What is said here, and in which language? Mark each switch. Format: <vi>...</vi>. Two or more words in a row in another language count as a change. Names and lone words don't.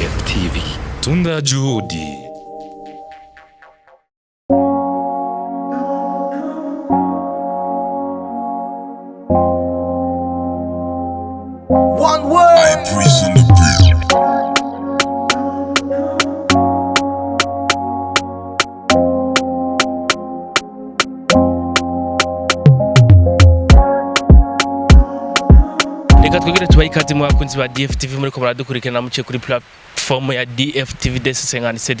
<sw>DFTV. Tunda juhudi.</sw> <en>One word. I prison the beat.</en> <rw>Reka twigire tubaye ikaze mu bakunzi ba DFTV muri ko baradukurikirana muce kuri platform ya DFTV DC57.</rw>